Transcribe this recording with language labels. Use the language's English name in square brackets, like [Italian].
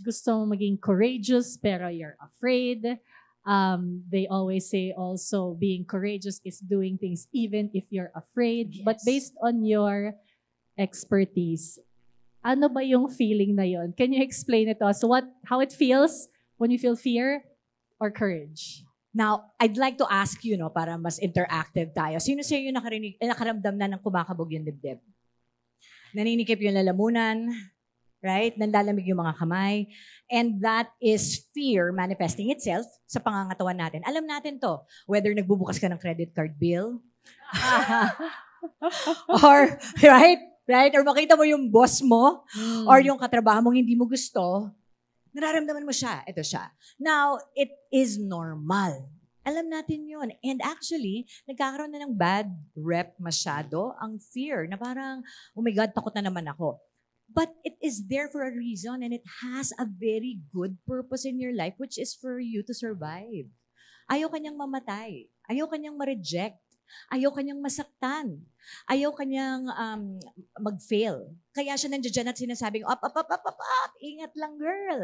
[Filipino] Gusto mo maging courageous pero [English] you're afraid. They always say also being courageous is doing things even if you're afraid. Yes. But based on your expertise, [Filipino] ano ba yung feeling na yon? [English] Can you explain it to us? How it feels when you feel fear or courage? Now, I'd like to ask you, [Filipino] para mas interactive tayo. Sino sa inyo nakaramdam na ng kumakabog yung dibdib? Naninikip yung lalamunan, right? Nanlalamig yung mga kamay. [English] And that is fear manifesting itself [Filipino] sa pangangatawan natin. Alam natin to. [English] Whether [Filipino] nagbubukas ka ng [English] credit card bill, or, right? [Filipino] Or makita mo yung boss mo, or yung katrabaho mong hindi mo gusto, nararamdaman mo siya. Ito siya. [English] Now, it is normal. [Filipino] Alam natin yun. And actually, nagkakaroon na ng bad rep masyado ang fear na parang, oh my God, takot na naman ako. [English] But it is there for a reason and it has a very good purpose in your life which is for you to survive. [Filipino] Ayaw kanyang mamatay. Ayaw kanyang ma-reject. Ayaw kanyang masaktan. Ayaw kanyang mag-fail. Kaya siya nandiyan at sinasabing, up, up, up, up, up, up, ingat lang girl.